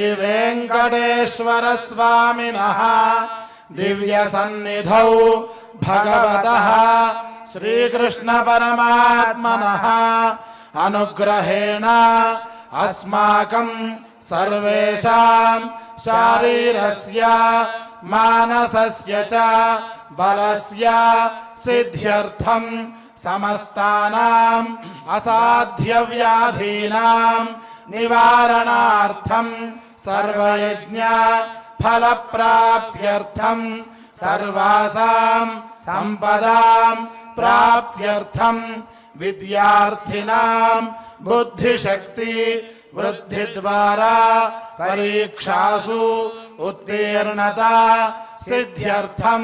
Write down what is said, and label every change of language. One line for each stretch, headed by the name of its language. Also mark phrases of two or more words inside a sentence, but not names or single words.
Sanskrit: వెంకటేశ్వర స్వామినః దివ్య సన్నిధౌ భగవతః శ్రీకృష్ణ పరమాత్మనః అనుగ్రహేణ అస్మాకం సర్వేషాం శారీరస్య మానసస్య చ బలస్య సిద్ధ్యర్థం సమస్తానాం అసాధ్య వ్యాధీనాం నివారణార్థం సర్వయజ్ఞ ఫలప్రాప్త్యర్థం सर्वासां सम्पदां प्राप्त्यर्थं विद्यार्थिनां बुद्धिशक्ति वृद्धिद्वारा परीक्षासु उत्तीर्णता सिद्ध्यर्थं